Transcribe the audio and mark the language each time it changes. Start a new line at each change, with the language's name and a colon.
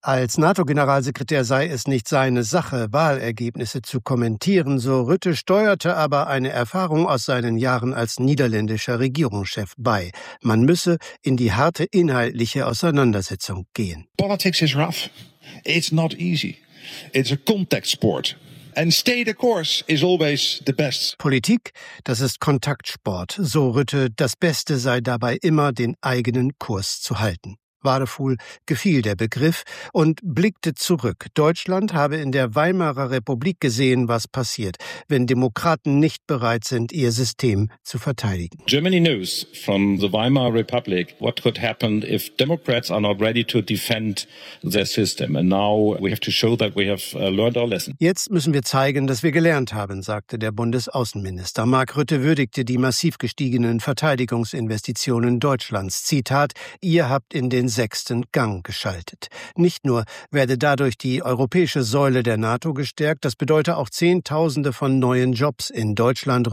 German: Als NATO-Generalsekretär sei es nicht seine Sache, Wahlergebnisse zu kommentieren. So Rutte steuerte aber eine Erfahrung aus seinen Jahren als niederländischer Regierungschef bei. Man müsse in die harte inhaltliche Auseinandersetzung gehen.
English: Politics is rough. It's not easy. It's a contact sport. And stay the course is always the best.
German: Politik, das ist Kontaktsport. So Rutte, das Beste sei dabei immer, den eigenen Kurs zu halten. Wadefuhl gefiel der Begriff und blickte zurück. Deutschland habe in der Weimarer Republik gesehen, was passiert, wenn Demokraten nicht bereit sind, ihr System zu verteidigen.
English: Germany knows from the Weimar Republic what could happen if Democrats are not ready to defend their system. And now we have to show that we have learned our lesson.
German: Jetzt müssen wir zeigen, dass wir gelernt haben, sagte der Bundesaußenminister. Mark Rutte würdigte die massiv gestiegenen Verteidigungsinvestitionen Deutschlands. Zitat: Ihr habt in den sechsten Gang geschaltet. Nicht nur werde dadurch die europäische Säule der NATO gestärkt, das bedeutet auch Zehntausende von neuen Jobs in Deutschland.